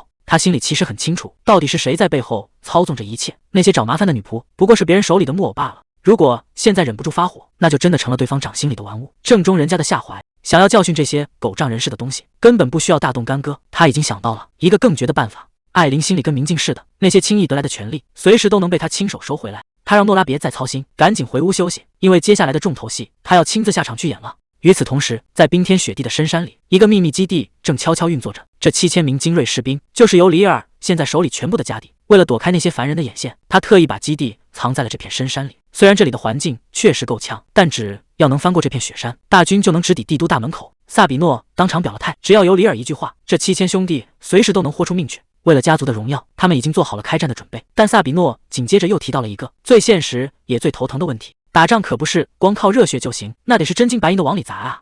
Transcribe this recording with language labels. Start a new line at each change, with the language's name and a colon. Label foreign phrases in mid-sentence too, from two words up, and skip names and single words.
Chinese: 她心裡其實很清楚，到底是誰在背後操縱這一切。那些找麻煩的女僕不過是別人手裡的木偶罷了。如果現在忍不住發火，那就真的成了對方掌心裡的玩物，正中人家的下懷。想要教訓這些狗仗人勢的東西，根本不需要大動干戈。他已經想到了一個更絕的辦法。艾琳心裡跟明鏡似的，那些輕易得來的權利，隨時都能被他親手收回來。他讓諾拉別再操心，趕緊回屋休息，因為接下來的重頭戲，他要親自下場去演了。與此同時，在冰天雪地的深山裡，一個秘密基地正悄悄運作着。這7000名精銳士兵，就是尤里爾現在手裡全部的家底。為了躲開那些凡人的眼線，他特意把基地藏在了這片深山裡。雖然這裡的環境確實夠嗆，但只要能翻過這片雪山，大軍就能直抵帝都大門口。薩比諾當場表了態，只要尤里爾一句話，這7000兄弟隨時都能豁出命去。為了家族的榮耀，他們已經做好了開戰的準備。但薩比諾緊接着又提到了一個最現實也最頭疼的問題：打仗可不是光靠熱血就行，那得是真金白银的往裡砸啊！